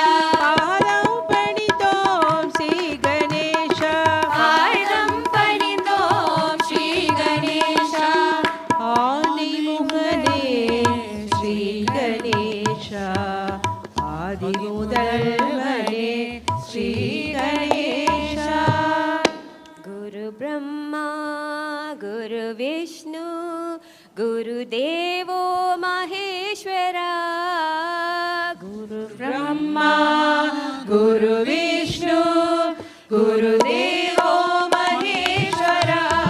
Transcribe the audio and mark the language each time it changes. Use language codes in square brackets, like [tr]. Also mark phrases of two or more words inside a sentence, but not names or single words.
[ta] பாதம் பணிந்தோம் ஸ்ரீ கணேஷா. பாதம் பணிந்தோம் ஸ்ரீ கணேஷா. ஆனை முகனே ஸ்ரீ கணேஷா. ஆதி முதல்வனே ஸ்ரீ கணேஷா. [sa] गुरु ब्रह्मा गुरु विष्णु गुरुदेवो महेश्वरा. गुरु ब्रह्मा गुरु विष्णु गुरुदेवो महेश्वरा.